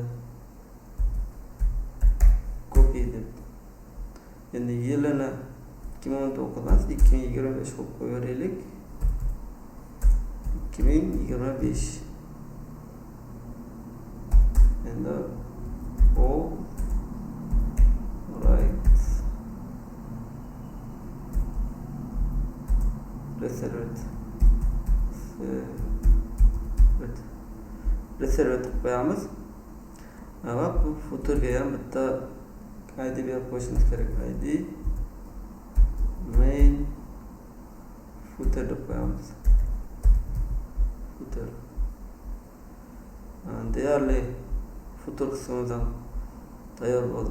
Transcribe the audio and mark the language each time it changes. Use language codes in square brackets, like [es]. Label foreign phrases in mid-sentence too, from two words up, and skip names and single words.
[uz] Copy deb. Endi yilini 2019 emas, 2025 qo'yib qo'yaylik. 2025. Endi [en] all right reserved [uz] qo'yamiz. Va bu footerga ham bitta ID berib qo'yishimiz kerak. ID [en] main footer [uz] deb qo'yamiz. Footer. Deyarli footer qismimiz ham tayyor bo'ldi.